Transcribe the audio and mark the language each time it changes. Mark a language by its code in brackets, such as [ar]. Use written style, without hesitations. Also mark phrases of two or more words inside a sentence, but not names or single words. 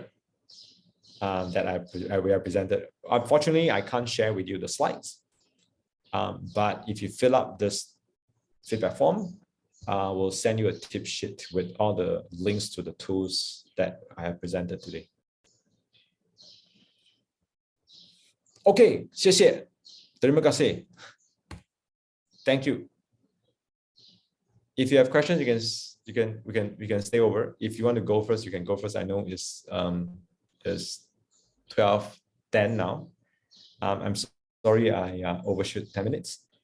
[en] That we have presented. Unfortunately, I can't share with you the slides. But if you fill up this feedback form, we'll send you a tip sheet with all the links to the tools that I have presented today. [zh] Okay, 谢谢. [ms] Terima kasih. [en] Thank you. If you have questions, we can stay over. If you want to go first, you can go first. I know it's 12:10 now. I'm sorry I overshoot 10 minutes.